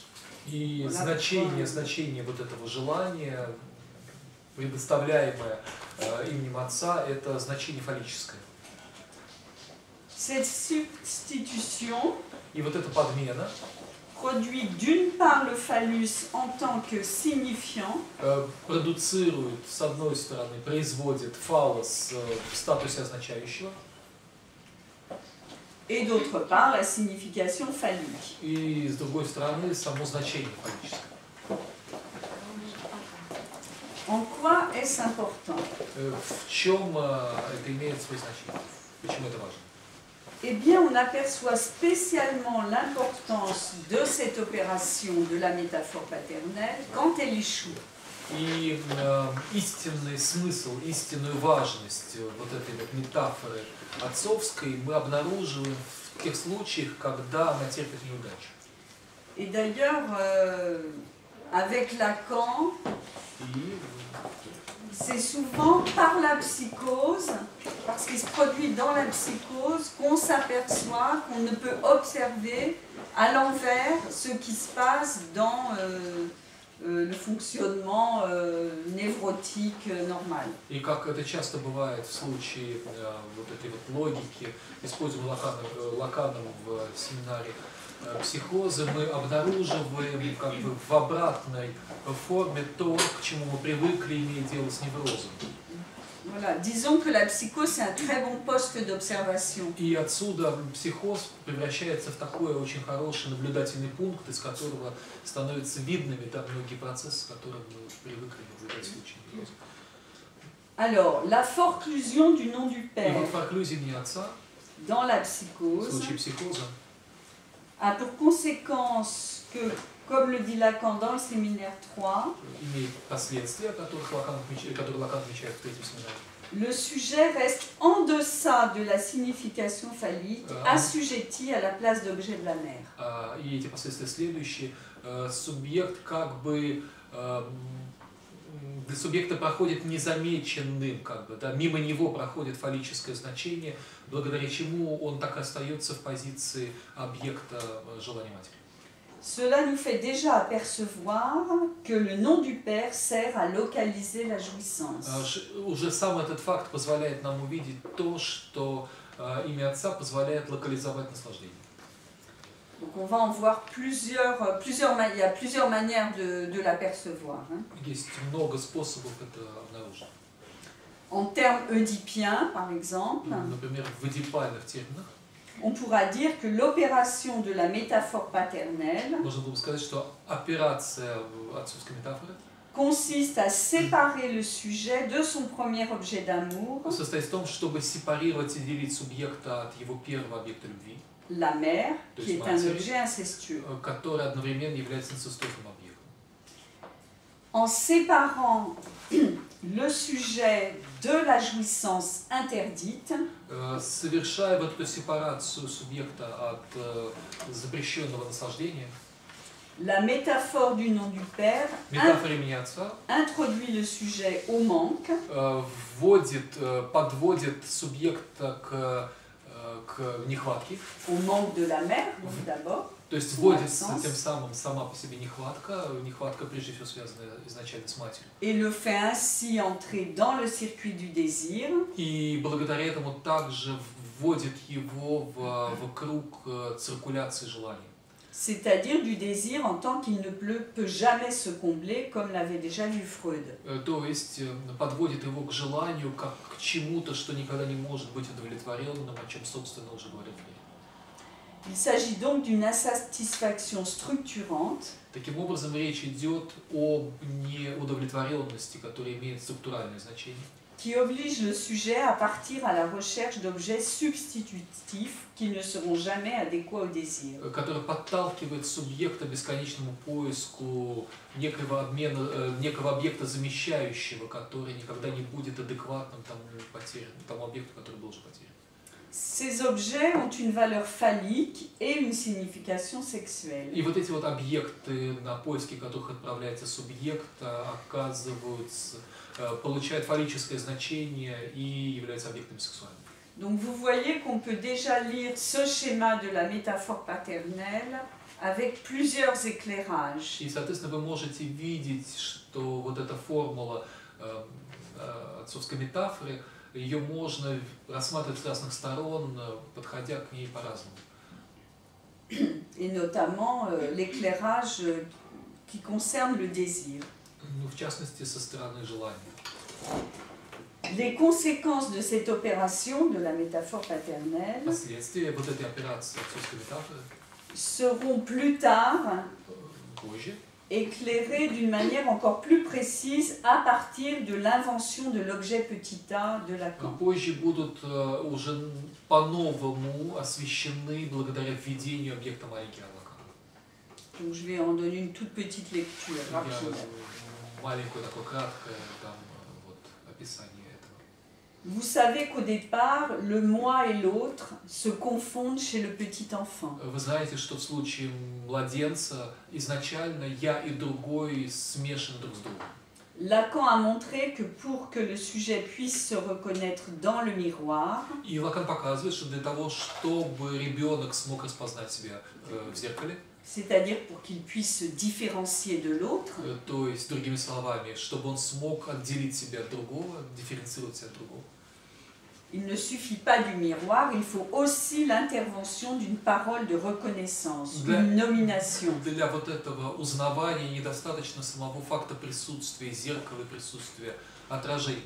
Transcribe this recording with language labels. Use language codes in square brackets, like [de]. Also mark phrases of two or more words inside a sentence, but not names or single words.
[ru] И значение вот этого желания, предоставляемое именем отца, это значение фаллическое. [fr] Cette substitution [ru] И вот эта подмена [fr] produit d'une part le phallus en tant que signifiant, [ru] продуцирует, с одной стороны, производит фаллос в статусе означающего, [fr] et d'autre part la signification phallique. [ru] и с другой стороны, само значение фаллическое. [fr] En quoi est-ce important? [ru] В чем это имеет свое значение? Почему это важно? [fr] Eh bien, on aperçoit spécialement l'importance de cette opération de la métaphore paternelle quand elle échoue. [ru] И истинный смысл, истинную важность вот этой вот метафоры отцовской мы обнаруживаем в тех случаях, когда она терпит неудачу. [fr] Et d'ailleurs, avec Lacan, c'est souvent par la psychose, parce qu'il introduit dans la psychose qu'on s'aperçoit qu'on ne peut observer à l'envers ce qui se passe dans le fonctionnement névrotique normal. [ru] И как это часто бывает в случае вот этой вот логики, используемой Лаканом в семинаре психозы, мы обнаруживаем как бы в обратной форме то, к чему мы привыкли, имея дело с неврозом. [fr] Voilà, disons que la psychose c'est un très bon poste d'observation. [ru] И отсюда психоз превращается в такой очень хороший наблюдательный пункт, из которого становятся видными там многие процессы, с которыми мы привыкли наблюдать в случае невроза. [fr] Alors, la forclusion du nom du [ru] И [fr] père [ru] вот форклюзия не отца [fr] dans la [ru] в [fr] psychose [ru] случае психоза [fr] a pour conséquence que, comme le dit Lacan dans le séminaire 3, [ru] имеет последствия, которые Лакан отмечает в третьем семинаре. [fr] le sujet reste en deçà de la signification phallique, assujetti à la place d'objet de la mère. [ru] И эти последствия следующие. Субъект как бы для субъекта проходит незамеченным, как бы, да, мимо него проходит фаллическое значение, благодаря чему он так и остается в позиции объекта желания матери. [fr] Cela nous fait déjà apercevoir que le nom du père sert à localiser la jouissance. [ru] Уже сам этот факт позволяет нам увидеть то, что имя отца позволяет локализовать наслаждение. [fr] Donc on va en voir plusieurs il y a plusieurs manières de l'apercevoir. Hein. [ru] Есть много способов это обнаружить. [fr] En termes oedipiens, par exemple, [ru] Например, в эдипальных терминах [fr] on pourra dire que l'opération de la métaphore paternelle [ru] можно было бы сказать, что операция отцовской метафоры [fr] consiste à séparer le sujet de son premier objet d'amour, [ru] состоит в том, чтобы сепарировать и делить субъекта от его первого объекта любви, [fr] la mère, [ru] То [fr] qui [ru] есть [fr] est un [ru] матери. [fr] objet incestueux. [ru] который одновременно является инцестозным объектом. [fr] En séparant le sujet de la jouissance interdite, [ru] Совершая вот эту сепарацию субъекта от запрещенного наслаждения, [fr] la métaphore du nom du père [ru] метафора имени отца [fr] introduit le sujet au manque, [ru] подводит субъекта к нехватке, [fr] au manque de la mère, donc d'abord, [ru] то есть [fr] Son [ru] вводится [fr] absence. [ru] тем самым сама по себе нехватка прежде всего связанная изначально с матерью. [fr] et le fait ainsi entrer dans le circuit du désir, [ru] И благодаря этому также вводит его в круг циркуляции желаний. [fr] c'est-à-dire du désir en tant qu'il ne peut jamais se combler, comme l'avait déjà vu Freud. [ru] То есть подводит его к желанию, как к чему-то, что никогда не может быть удовлетворенным, о чем, собственно, уже говорил Фрейд. [fr] Il s'agit donc d'une insatisfaction structurante [ru] Таким образом, речь идет об неудовлетворенности, которая имеет структуральное значение, [fr] qui oblige le sujet à partir à la recherche d'objets substitutifs qui ne seront jamais adéquats au désir. [ru] которая подталкивает субъекта к бесконечному поиску некого объекта замещающего, который никогда не будет адекватным тому объекту, который был уже потерян. [fr] Ces objets ont une valeur phallique et une signification sexuelle. [ru] И вот эти вот объекты, на поиски которых отправляется субъект, получают фаллическое значение и являются объектами сексуальными. [fr] Donc vous voyez qu'on peut déjà lire ce schéma de la métaphore paternelle avec plusieurs éclairages. [ru] И, соответственно, вы можете видеть, что вот эта формула отцовской метафоры, ее можно рассматривать с разных сторон, подходя к ней по-разному. [fr] Et notamment l'éclairage qui concerne le désir. [ru] Ну, в частности, со стороны желания. [fr] Les conséquences de cette opération, de la métaphore paternelle, [ru] Последствия вот этой операции отцовской метафоры [fr] seront plus tard [ru] позже [fr] éclairées d'une manière encore plus précise à partir de l'invention de l'objet petit a de Lacan. [ru] Позже будут уже по-новому освещены благодаря введению объекта маленький Лакана. [fr] Donc je vais en donner une toute petite lecture rapide. [ru] Маленькое такое краткое там вот описание этого. [fr] Vous savez qu'au départ, le moi et l'autre se confondent chez le petit enfant. [ru] Вы знаете, что в случае младенца изначально я и другой смешаны друг с другом. [fr] Lacan a montré que pour que le sujet puisse se reconnaître dans le miroir, [ru] И Лакан показывает, что для того, чтобы ребенок смог распознать себя в зеркале, [fr] c'est-à-dire pour qu'il puisse se différencier de l'autre, [ru] то есть, другими словами, чтобы он смог отделить себя от другого, дифференцировать себя от другого, [fr] il ne suffit pas du miroir, il faut aussi l'intervention d'une parole de reconnaissance, d'une nomination. [ru] Для вот этого узнавания недостаточно самого факта присутствия зеркала, присутствия отражения.